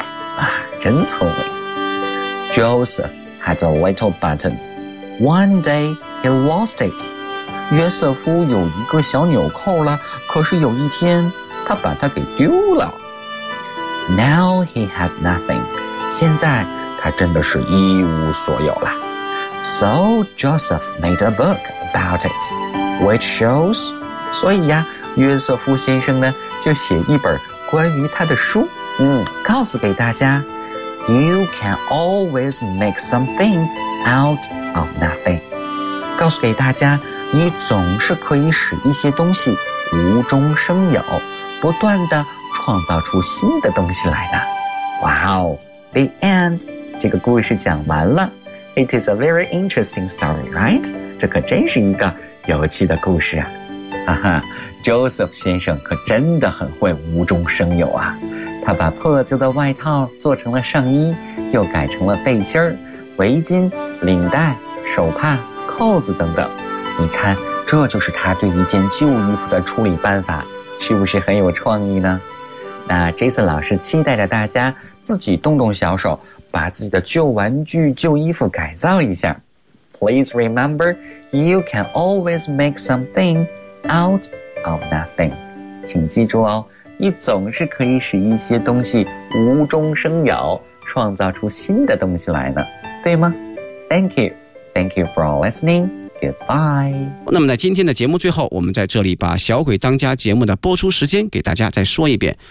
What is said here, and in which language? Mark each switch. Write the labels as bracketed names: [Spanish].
[Chinese] 啊，真聪明。 [English] Joseph had a little button. One day he lost it. [Chinese] 约瑟夫有一个小纽扣了，可是有一天他把它给丢了。 [English] Now he had nothing. [Chinese] 现在他真的是一无所有了。 [English] So Joseph made a book about it, which shows. [Chinese] 所以呀，约瑟夫先生呢就写一本关于他的书，告诉给大家。 [English] You can always make something out of nothing. [Chinese] 告诉给大家，你总是可以使一些东西无中生有，不断地创造出新的东西来的。 [English] Wow, the end. [Chinese] 这个故事讲完了。 [English] It is a very interesting story, right? [Chinese] 这可真是一个有趣的故事啊。哈哈， Joseph 先生可真的很会无中生有啊。他把破旧的外套做成了上衣，又改成了背心、围巾、领带、手帕、扣子等等。你看，这就是他对一件旧衣服的处理办法，是不是很有创意呢？那 Jason 老师期待着大家自己动动小手，把自己的旧玩具、旧衣服改造一下。 [English] Please remember, you can always make something out of nothing. [Chinese] 请记住哦，你总是可以使一些东西无中生有，创造出新的东西来呢，对吗？ [English] Thank you. Thank you for listening. Goodbye. [Chinese] 那么在今天的节目最后，我们在这里把小鬼当家节目的播出时间给大家再说一遍。